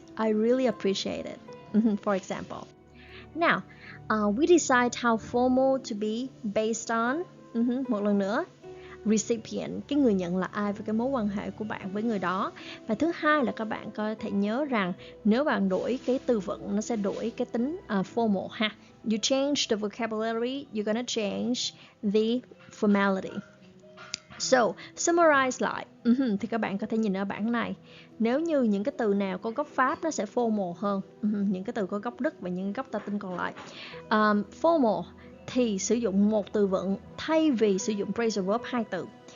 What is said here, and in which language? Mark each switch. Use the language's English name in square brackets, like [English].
[English] I really appreciate it. For example. Now, we decide how formal to be based on [Vietnamese] một lần nữa, recipient, cái người nhận là ai, và cái mối quan hệ của bạn với người đó. Và thứ hai là các bạn có thể nhớ rằng nếu bạn đổi cái từ vựng, nó sẽ đổi cái tính formal ha. [English] You change the vocabulary, you're gonna change the formality. [Vietnamese] So, summarize lại thì các bạn có thể nhìn ở bảng này. Nếu như những cái từ nào có gốc Pháp nó sẽ formal hơn những cái từ có gốc Đức và những gốc Latin còn lại. Formal thì sử dụng một từ vựng thay vì sử dụng phrasal verb 2 từ.